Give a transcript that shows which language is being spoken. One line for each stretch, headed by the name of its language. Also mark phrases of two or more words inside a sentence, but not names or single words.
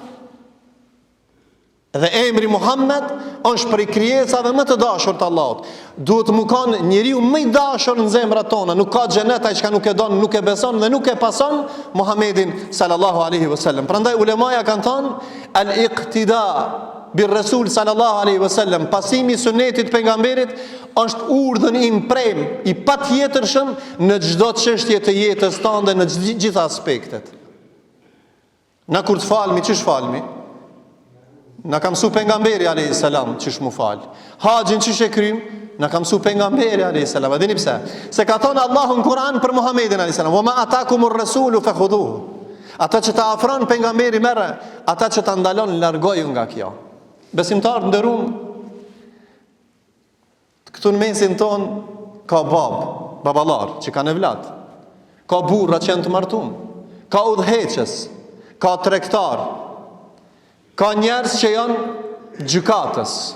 Albanian: Dhe emri Muhammed është prej krijesave më të dashur të Allahut. Duhet mu kanë njeriu më i dashur në zemrat tona. Nuk ka xhenet ai që nuk e don, nuk e beson dhe nuk e pason Muhammedin
Arabic: صلى الله عليه وسلم.
Albanian: Prandaj ulemaja kanë thënë:
Arabic: الاقتداء بالرسول صلى الله عليه وسلم,
Albanian: pasimi i sunetit pejgamberit është urdhën i imprem, i patjetërshëm në çdo çështje të jetës tande, në gjitha aspektet. Na kur të falmi, ç'ish falmi? Na ka mësu pejgamberi
Arabic: عليه السلام
Albanian: ç'ish mu fal. Haxhin ç'ish e krym? Na ka mësu pejgamberi
Arabic: عليه السلام.
Albanian: A dini pse? Se ka thonë Allahu në Kur'an për Muhammedin
Arabic: عليه السلام: "وما آتاكم الرسول فخذوه."
Albanian: Ata që ta afron pejgamberi merre, ata që ta ndalon largoju nga kjo. Besimtarë nderuam, këtu në mesin ton ka baballar që kanë evlat, ka burra që janë të martuar, ka udhëheqës, ka tregtar, ka njerëz që janë gjykatës.